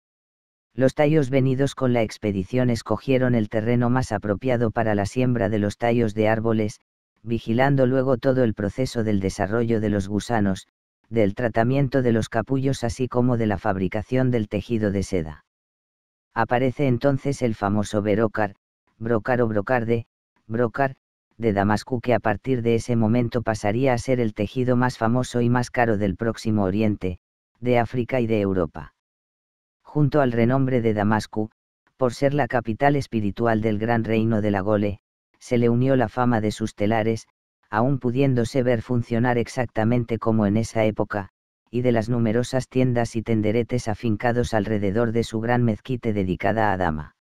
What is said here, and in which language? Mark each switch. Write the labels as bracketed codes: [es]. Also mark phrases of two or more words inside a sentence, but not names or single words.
[es] Los tallos venidos con la expedición escogieron el terreno más apropiado para la siembra de los tallos de árboles, vigilando luego todo el proceso del desarrollo de los gusanos, del tratamiento de los capullos así como de la fabricación del tejido de seda. Aparece entonces el famoso Berócar, brocar o brocarde, brocar, de Damasco que a partir de ese momento pasaría a ser el tejido más famoso y más caro del Próximo Oriente, de África y de Europa. Junto al renombre de Damasco, por ser la capital espiritual del gran reino de la Gole, se le unió la fama de sus telares, aún pudiéndose ver funcionar exactamente como en esa época, y de las numerosas tiendas y tenderetes afincados alrededor de su gran mezquite dedicada a Adama.